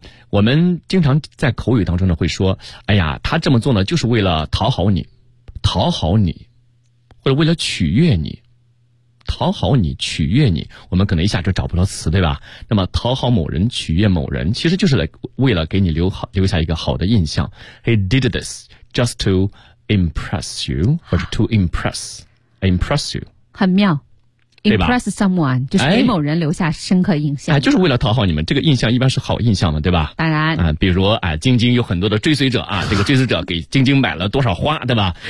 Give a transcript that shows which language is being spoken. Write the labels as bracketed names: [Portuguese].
[Chinese] 我们经常在口语当中呢会说，哎呀，他这么做呢就是为了讨好你，讨好你，或者为了取悦你，讨好你，取悦你，我们可能一下就找不到词，对吧？那么讨好某人，取悦某人，其实就是为了给你留下一个好的印象。 [English] He did this just to impress you， [Chinese] 或者 [English] to impress you， [Chinese] 很妙。Impress someone 就是给某人留下深刻印象、哎哎、就是为了讨好你们，这个印象一般是好印象的，对吧？当然、比如晶晶、有很多的追随者啊，这个追随者给晶晶买了多少花，对吧？